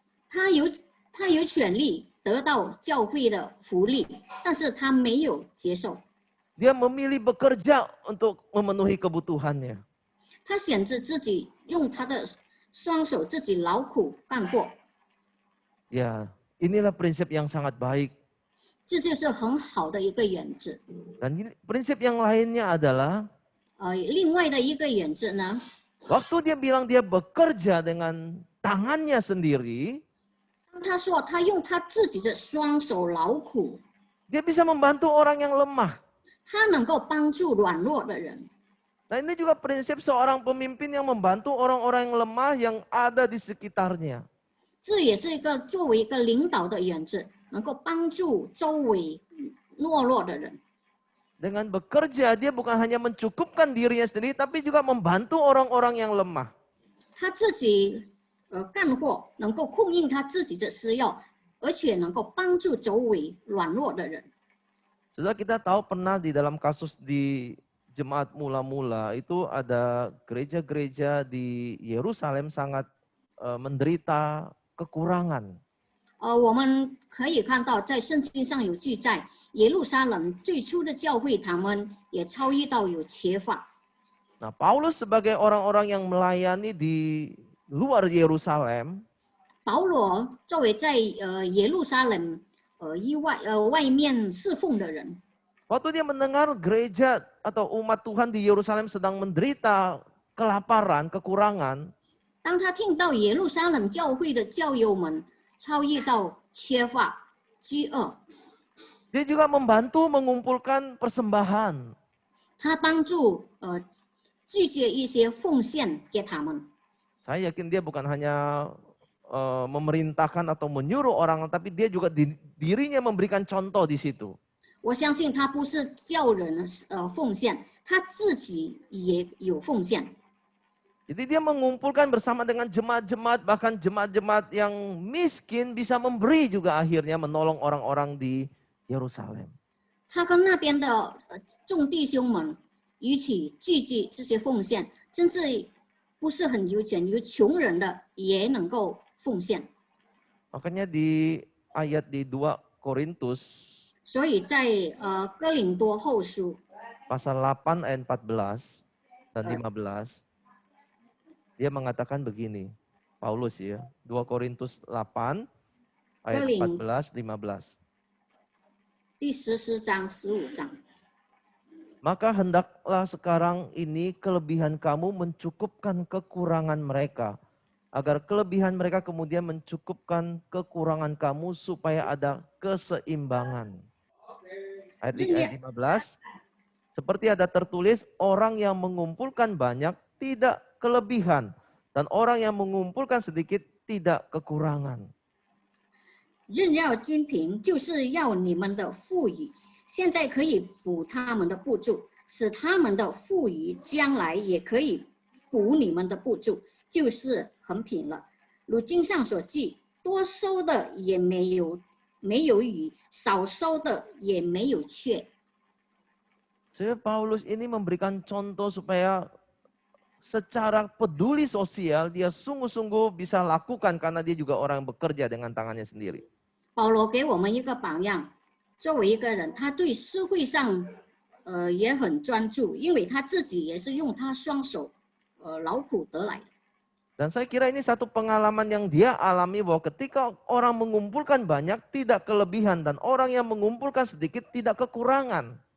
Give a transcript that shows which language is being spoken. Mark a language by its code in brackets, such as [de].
[zh] 他有权利得到教会的福利，但是他没有接受。 [id] Dia memilih bekerja untuk memenuhi kebutuhannya. [zh] 他选择自己用他的双手自己劳苦干活， [id] Ya, inilah prinsip yang sangat baik. [zh] 这就是很好的一个原则。 [id] Dan prinsip yang lainnya adalah [zh] 另外的一个原则呢， [id] waktu dia bilang dia bekerja dengan tangannya sendiri, [zh] 当他说他用他自己的双手劳苦， [id] dia bisa membantu orang yang lemah. [zh] 他能够帮助软弱的人。 [id] Nah ini juga prinsip seorang pemimpin yang membantu orang-orang yang lemah yang ada di sekitarnya. [zh] 这也是一个作为一个领导的原则，能够帮助周围懦弱的人。 [id] Dengan bekerja, dia bukan hanya mencukupkan dirinya sendiri, tapi juga membantu orang-orang yang lemah. [zh] 他自己干活能够供应他自己的需要，而且能够帮助周围软弱的人。 [id] Sudah kita tahu pernah di dalam kasus di jemaat mula-mula itu ada gereja-gereja di Yerusalem sangat menderita kekurangan. [zh] 我们可以看到，在圣经上有记载，耶路撒冷最初的教会，他们也遭遇到有缺乏。 [id] Nah, Paulus sebagai orang-orang yang melayani di luar Yerusalem, [zh] 保罗作为在耶路撒冷外面侍奉的人， [id] waktu dia mendengar gereja atau umat Tuhan di Yerusalem sedang menderita kelaparan, kekurangan, [zh] 当他听到耶路撒冷教会的教友们遭遇到缺乏、饥饿， [id] dia juga membantu mengumpulkan persembahan. [zh] 他帮助拒绝一些奉献给他们。 [id] Saya yakin dia bukan hanya memerintahkan atau menyuruh orang, tapi dia juga dirinya memberikan contoh di situ. [zh] 我相信他不是叫人奉献，他自己也有奉献。 [id] Jadi dia mengumpulkan bersama dengan jemaat-jemaat, bahkan jemaat-jemaat yang miskin bisa memberi juga akhirnya menolong orang-orang di Yerusalem. [zh] 他跟那边的众弟兄们一起聚集这些奉献，甚至不是很有钱、有穷人的也能够奉献。 [id] Makanya di ayat di 2 Korintus [zh] 所以在哥林多后书 [id] pasal 8 ayat 14 dan 15 dia mengatakan begini. Paulus ya, 2 Korintus 8 ayat 14 15. [zh] 第14章、15章。 [id] Maka hendaklah sekarang ini kelebihan kamu mencukupkan kekurangan mereka, agar kelebihan mereka kemudian mencukupkan kekurangan kamu supaya ada keseimbangan. Ayat 15, seperti ada tertulis, orang yang mengumpulkan banyak tidak kelebihan, dan orang yang mengumpulkan sedikit tidak kekurangan. [zh] 任要均平，就是要你们的富裕，现在可以补他们的不足，使他们的富裕将来也可以补你们的不足，就是很平了。如经上所记，多收的也没有余，少收的也没有缺。 [id] Jadi Paulus ini memberikan contoh supaya secara peduli sosial dia sungguh-sungguh bisa lakukan karena dia juga orang yang bekerja dengan tangannya sendiri. [zh] 保罗给我们一个榜样，作为一个人，他对社会上也很专注，因为他自己也是用他双手劳苦得来的。 [id] Dan saya kira ini satu pengalaman yang dia alami bahwa ketika orang mengumpulkan banyak tidak kelebihan dan orang yang mengumpulkan sedikit tidak kekurangan.